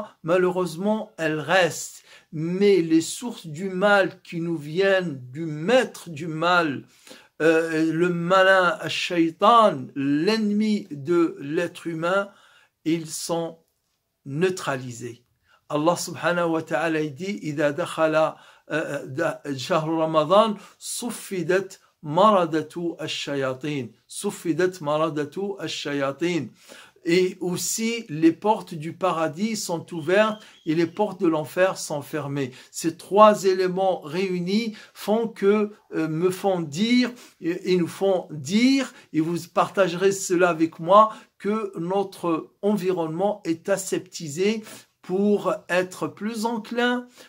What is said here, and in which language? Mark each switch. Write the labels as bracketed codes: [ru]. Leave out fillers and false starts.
[fr] Malheureusement, elles restent. Mais les sources du mal qui nous viennent du maître du mal, le malin, Shaitan, l'ennemi de l'être humain, ils sont neutralisés. [ar] Allah subhanahu wa ta'ala [fr] dit [ar] إذا دخل شهر رمضان صفدت مردة الشياطين صفدت مردة الشياطين. [fr] Et aussi, les portes du paradis sont ouvertes et les portes de l'enfer sont fermées. Ces 3 éléments réunis me font dire, et nous font dire, et vous partagerez cela avec moi, que notre environnement est aseptisé pour être plus enclin,